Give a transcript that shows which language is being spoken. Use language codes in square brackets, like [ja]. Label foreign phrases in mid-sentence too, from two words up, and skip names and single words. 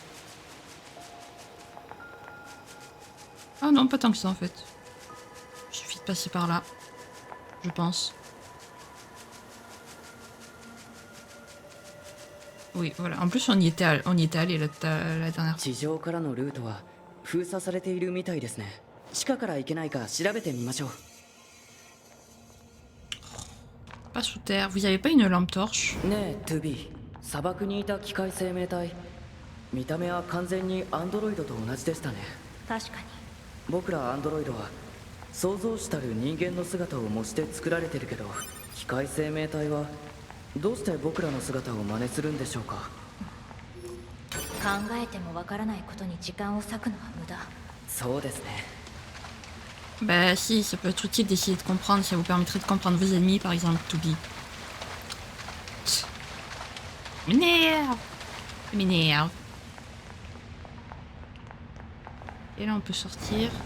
[fr] Ah non, pas tant que ça en fait. Il suffit de passer par là, je pense. Oui, voilà. En plus, on y était allé la dernière fois. [ja] 地上からのルートは封鎖されているみたいですね。地下から行けないか調べてみましょう。 [fr] Pas sous terre. Vous avez pas une lampe torche? [ja] ねえ、2B。砂漠にいた機械生命体。見た目は完全にアンドロイドと同じでしたね。確かに。僕らアンドロイドは創造主たる人間の姿を模して作られてるけど、機械生命体はどうして僕らの姿を真似するんでしょうか。考えてもわからないことに時間を割くのは無駄。そうですね。 [fr] Bah si, ça peut être utile d'essayer de comprendre, ça vous permettrait de comprendre vos ennemis, par exemple, Toby. M'énerve. M'énerve. Et là on peut sortir.